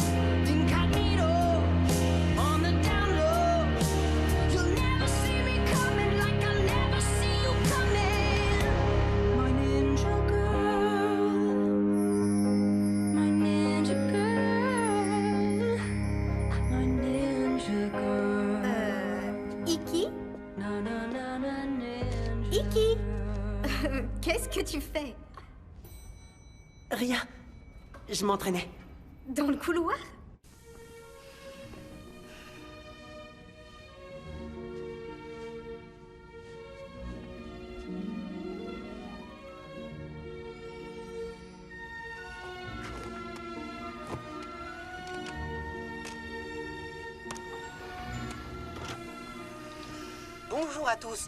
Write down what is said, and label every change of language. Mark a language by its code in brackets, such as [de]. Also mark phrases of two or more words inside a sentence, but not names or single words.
[en] Incognito, on the down low, you'll never see me coming like I'll never see you coming. My ninja girl, my ninja girl, my ninja girl. Iki? Na na na na ninja. Iki? [fr] Qu'est-ce que tu fais? Rien. Je m'entraînais. Dans le couloir? Bonjour à tous.